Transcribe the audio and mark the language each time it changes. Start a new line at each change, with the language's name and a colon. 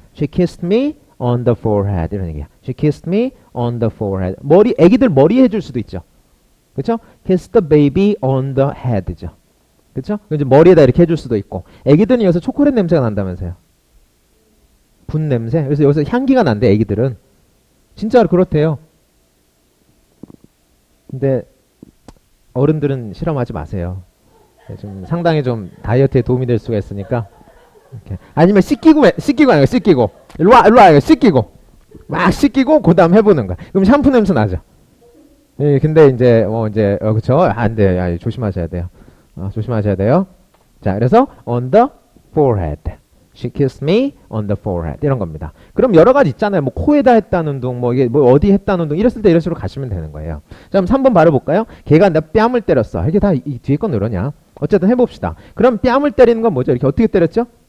English: She kissed me on the forehead.
Korean: 이런 얘기야.
English: She kissed me on the forehead.
Korean: 머리, 애기들 머리 해줄 수도 있죠. 그쵸?
English: Kiss the baby on the head죠. 그쵸?
Korean: 이제 머리에다 이렇게 해줄 수도 있고. 애기들은 여기서 초콜릿 냄새가 난다면서요. 분 냄새? 그래서 여기서 향기가 난대, 애기들은. 진짜로 그렇대요. 근데 어른들은 실험하지 마세요. 좀 상당히 좀 다이어트에 도움이 될 수가 있으니까. 이렇게. 아니면 씻기고 아니고 씻기고. 일로 와, 이거 씻기고. 막 씻기고, 그 다음 해보는 거야. 그럼 샴푸 냄새 나죠. 예, 근데 이제, 그쵸? 안 돼요. 야, 조심하셔야 돼요. 조심하셔야 돼요. 자, 그래서
English: on the forehead. She kissed me on the forehead.
Korean: 이런 겁니다. 그럼 여러 가지 있잖아요. 뭐 코에다 했다는 둥, 뭐 이게 뭐 어디 했다는 둥, 이랬을 때 이런 식으로 가시면 되는 거예요. 자, 그럼 3번 바로 볼까요? 걔가 내 뺨을 때렸어. 이게 다 이 뒤에 건 그러냐? 어쨌든 해봅시다. 그럼 뺨을 때리는 건 뭐죠? 이렇게 어떻게 때렸죠?